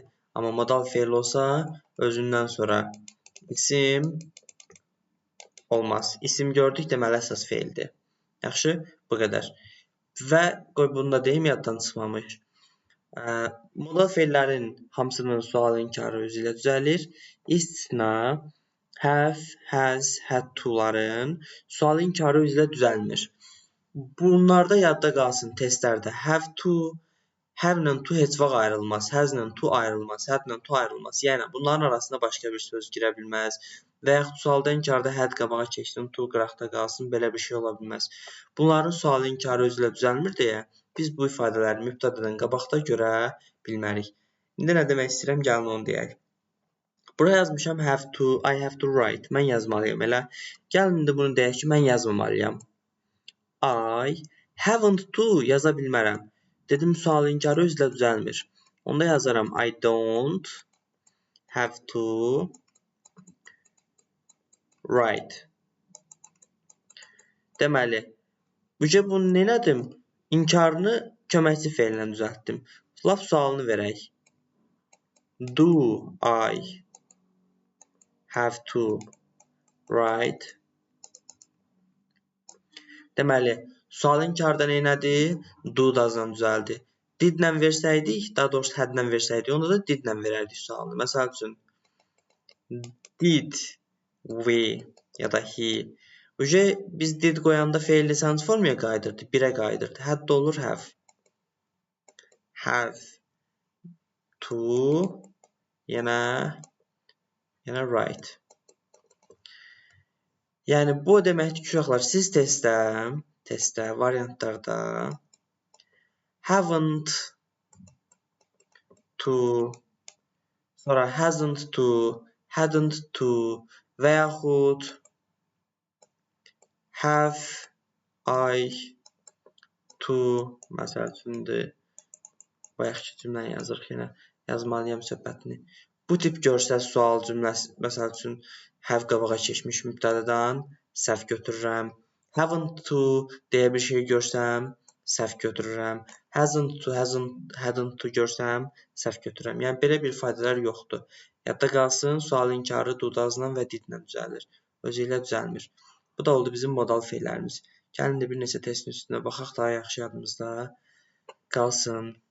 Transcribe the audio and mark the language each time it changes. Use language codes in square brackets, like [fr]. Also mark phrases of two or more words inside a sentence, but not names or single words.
[az] Amma modal feil olsa, özündən sonra isim olmaz. İsim gördük, deməli əsas feildir. Yaxşı, bu qədər. Və qoy bunu da deyim, yaddan çıxmamış. Modal feillərin hamısının sual inkarı özü ilə düzəlir. İstisna [en] have, has, had to'ların [az] sual inkarı özü ilə düzəlmir. Bunlarda yadda qalsın testlərdə [en] have to, [az] have ilə to heç vaxt ayrılmaz, has ilə to ayrılmaz, had ilə to ayrılmaz. Yəni bunların arasında başqa bir söz girə bilməz. Və yaxud sualda inkarda had qabağa keçsin, to qıraqda qalsın, belə bir şey ola bilməz. Bunların sual inkarı özü ilə düzəlmir deyə biz bu ifadələri mübtədədən qabaqda görə bilmərik. İndi nə demək istəyirəm, gəlin onu deyək. Bura yazmışam [en] have to, I have to write. [az] Mən yazmalıyam, elə. Gəlin indi bunu deyək ki, mən yazmamalıyam. [en] I haven't to [az] yaza bilmərəm. Dedim, sual inkarı özlə düzəlmir. Onda yazaram [en] I don't have to write. [az] Deməli, bunu nələdim? İnkarını köməkçi feillə düzəltdim. Laf sualını verək. [en] Do I have to write? [az] Deməli, sual inkarda neylədi? Do dazla düzəldi. Didlə versəydik, daha doğrusu hadlə versəydik, onda da didlə verərdik sualını. Məsəl üçün, [en] did we [az] ya da he. Biz did qoyanda feil lisansi formaya qayıdırdı, birə qayıdırdı. Had da olur [en] have. Have to [az] yenə write. Yəni, bu deməkdir ki, uşaqlar, siz testdə, variantlarda [en] haven't to, [az] sonra [en] hasn't to, hadn't to [az] və yaxud [en] have I to, [az] məsəl üçündür, bayaqki cümləni yazırıq yenə, yazmalıyam söhbətini. Bu tip görsəz sual cümləsi, məsəl üçün, have qabağa keçmiş mübtədədən səhv götürürəm. [en] Haven't to [az] deyə bir şey görsəm, səhv götürürəm. [en] Hasn't to, hadn't to [az] görsəm, səhv götürürəm. Yəni, belə bir ifadələr yoxdur. Yadda qalsın, sual inkarı dudazla və didlə düzəlir. Özü ilə düzəlmir. Bu da oldu bizim modal feillərimiz. Gəlin də bir neçə testin üstünə baxaq, daha yaxşı yadımızda qalsın.